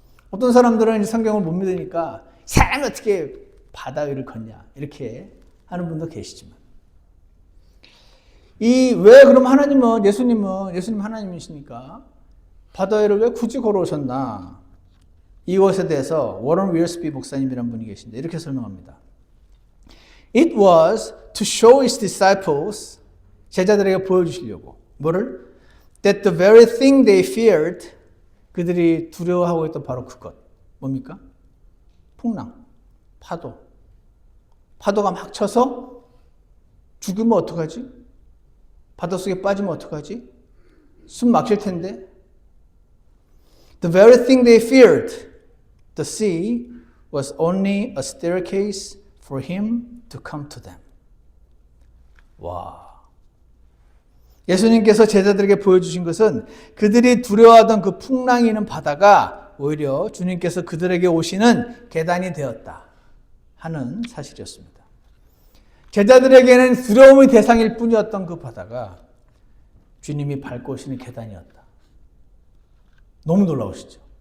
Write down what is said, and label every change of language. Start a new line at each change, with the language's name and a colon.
Korean: 어떤 사람들은 성경을 못 믿으니까 사람이 어떻게 바다 위를 걷냐 이렇게 하는 분도 계시지만 왜 그럼 예수님 하나님이시니까 바다 위를 왜 굳이 걸어오셨나? 이것에 대해서 워런 윌스비 목사님이라는 분이 계신데 이렇게 설명합니다.
English: It was to show his disciples,
Korean: 제자들에게 보여주시려고 뭐를?
English: That the very thing they feared,
Korean: 그들이 두려워하고 있던 바로 그것. 뭡니까? 풍랑, 파도가 막 쳐서 죽으면 어떡하지? 바닷속에 빠지면 어떡하지? 숨 막힐 텐데.
English: The very thing they feared, the sea, was only a staircase for him to come to them.
Korean: 와. 예수님께서 제자들에게 보여주신 것은 그들이 두려워하던 그 풍랑이 있는 바다가 오히려 주님께서 그들에게 오시는 계단이 되었다 하는 사실이었습니다. 제자들에게는 두려움의 대상일 뿐이었던 그 바다가 주님이 밟고 오시는 계단이었다. 너무 놀라우시죠?